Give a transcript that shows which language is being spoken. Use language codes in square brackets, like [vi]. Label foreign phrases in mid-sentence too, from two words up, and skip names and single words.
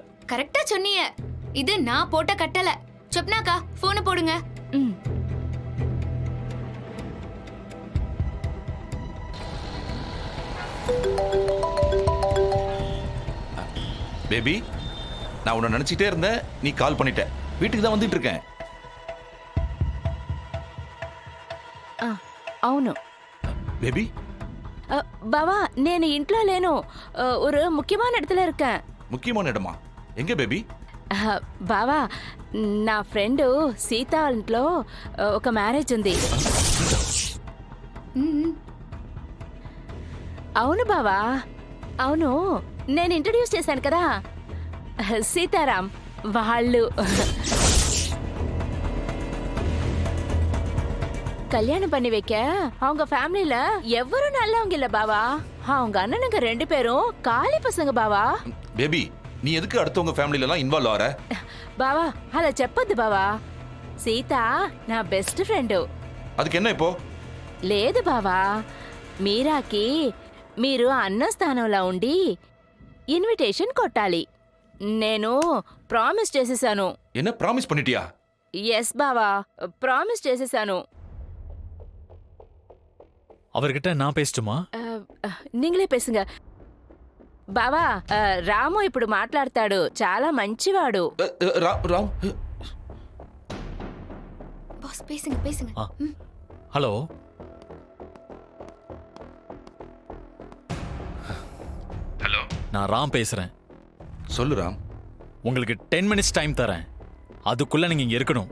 [ta] கரெக்டா சொன்னீங்க. இது நான் போட்ட கட்டளை. சொப்னாக்கா போனை போடுங்க. பேபி, நான் உன்னை நினைச்சிட்டே இருந்தேன், நீ கால் பண்ணிட்ட. வீட்டுக்கு தான் வந்துட்டு இருக்கேன். [te] అవును [ta] பேபி, [te] బావా, నేను ఇంట్లో లేను. [ta] ஒரு ముఖ్యమైన இடத்துல இருக்கேன். முக்கியமான இடமா? எங்க பேபி? [te] బావా, నా ఫ్రెండ్ సీత ఇంట్లో ఒక మ్యారేజ్ ఉంది. అవును బావా, అవును. నేను ఇంట్రడ్యూస్ చేశాను కదా, సీతారాం వాళ్ళు. [ta] கல்யாணம் பண்ணி வைக்க அவங்க ஃபேமிலில எவரும் நல்லவங்க இல்ல பாவா. அவங்க அண்ணனுங்க 2 பேரும் காலி பசங்க బావా. பேபி, நீ எதுக்கு அடுத்தவங்க ஃபேமிலில எல்லாம் இன்வால்வ் ஆற? [te] బావా అలా చెప్పొద్దు బావా. సీత నా బెస్ట్ ఫ్రెండ్. [ta] அதுக்கு என்ன இப்போ? [te] లేదు బావా, మీరాకి మీరు అన్న స్థానంలో ఉండి ఇన్విటేషన్ కొట్టాలి. నేను ప్రామిస్ చేసేసాను. [ta] என்ன ப்ராமிஸ் பண்ணிட்டியா? [te] ఎస్ బావా, ప్రామిస్ చేసేసాను. [ta] அவர்கிட்ட நான் பேசட்டுமா? நீங்களே பேசுங்க బావా. [te] రాము ఇప్పుడు మాట్లాడతాడు, చాలా మంచివాడు. [ta] ராம், பாஸ் பேசுங்க பேசுங்க. ஹலோ, ஹலோ, நான் ராம் பேசுறேன். சொல்லு ராம். உங்களுக்கு 10 [en] minutes time [ta] தரேன். அதுக்குள்ள நீங்க இங்க இருக்கணும்.